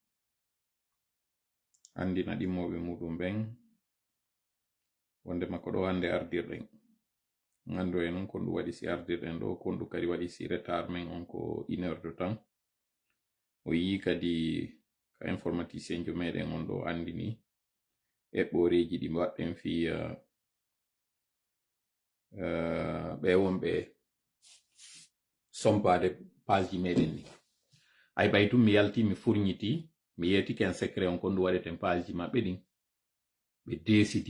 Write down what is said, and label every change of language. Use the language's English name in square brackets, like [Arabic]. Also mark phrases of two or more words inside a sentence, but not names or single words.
[Fula] andina ɗimmoɓe muɗum ɓen wonde makko ɗo hande ardirɗen gandu e non kon ɗum waɗi si ardirɗen ɗo kon ɗum kadi waɗi si retard men on ko [French] 1 heure de temps [Fula] o yi kadi ka informaticien jo meɗen on ɗo andini eɓɓoreji ɗi waɗɗen fi ɓe wonɓe sompade page ji meɗen ni ay ɓay tum mi yalti mi furñiti mi yeti ken secret on kon ɗum waɗeten page ji maɓɓe ɗin ɓe desidi